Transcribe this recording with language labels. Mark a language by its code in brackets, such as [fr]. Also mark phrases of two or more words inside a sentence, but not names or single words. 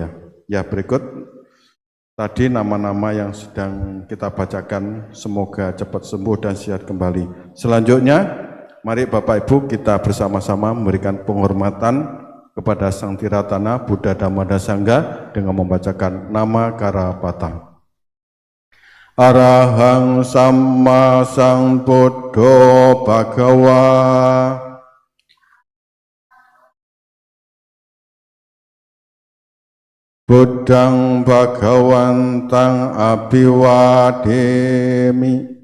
[id] Ya, berikut tadi nama-nama yang sedang kita bacakan, semoga cepat sembuh dan sehat kembali. Selanjutnya, mari Bapak Ibu kita bersama-sama memberikan penghormatan kepada Sang Tiratana Buddha Dhamma dan Sangha dengan membacakan nama Karapata. [pi] Arahang Samma Sang Buddho Bhagawa. Buddhang Bhagawantang Abhiwademi.